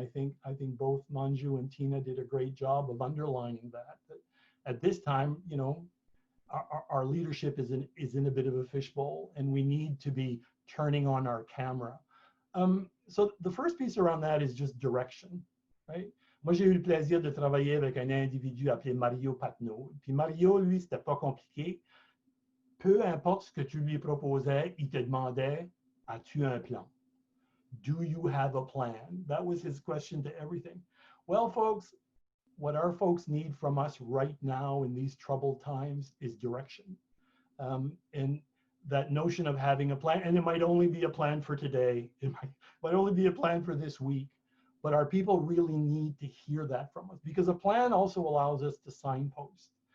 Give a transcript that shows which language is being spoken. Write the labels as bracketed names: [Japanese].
[English] And I think both Manju and Tina did a great job of underlining that at this time, our leadership is in a bit of a fishbowl, and we need to be turning on our camera. So the first piece around that is just direction, right? [French] Moi, j'ai eu le plaisir de travailler avec un individu appelé Mario Patnaud. Puis Mario, lui, c'était pas compliqué. Peu importe ce que tu lui proposais, il te demandait, as-tu un plan? [English] Do you have a plan? That was his question to everything. Well, folks, what our folks need from us right now in these troubled times is direction. And that notion of having a plan, and it might only be a plan for today, it might only be a plan for this week, but our people really need to hear that from us, because a plan also allows us to signpost.